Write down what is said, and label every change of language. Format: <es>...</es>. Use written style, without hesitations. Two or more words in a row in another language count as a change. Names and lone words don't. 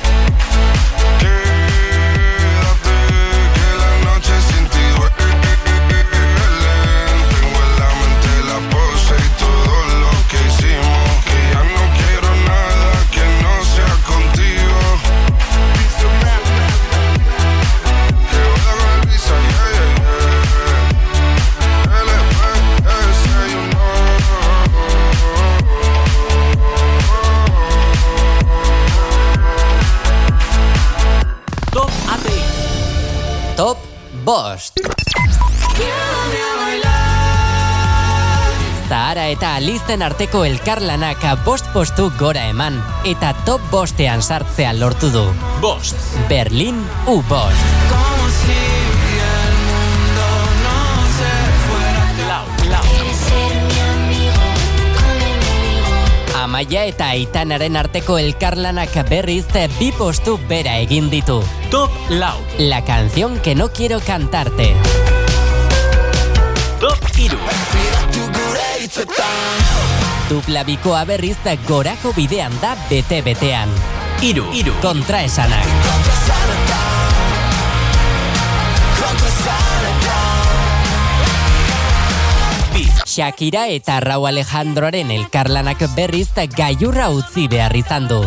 <es>Quédate, que la noche sin ti duele. Tengo en la mente la pose y todo lo que hicimos. Que ya no quiero nada que no sea contigo. Que voy con el visa,</es> <en>yeah, yeah, yeah. LPS, you know.</en> <eu>Top ATI. Top Bost. Zahara eta Alisten arteko elkarlanak bost postu gora eman eta top bostean sartzea lortu du. Bost. Berlin U-Bost.</eu> <es>Como si el mundo no se fuera. Quieres ser mi amigo,</es> <eu>Amaia eta Aitanaren arteko elkarlanak berriz bi postu bera egin ditu. Top Lau.</eu> <es>La canción que no quiero cantarte.</es> <eu>Top Iru. Dupla bikoa berriz gorako bidean da bete-betean. Iru. Kontraesanak. Shakira eta Rauw Alejandroren elkarlanak berriz gailurra utzi behar izan du.</eu>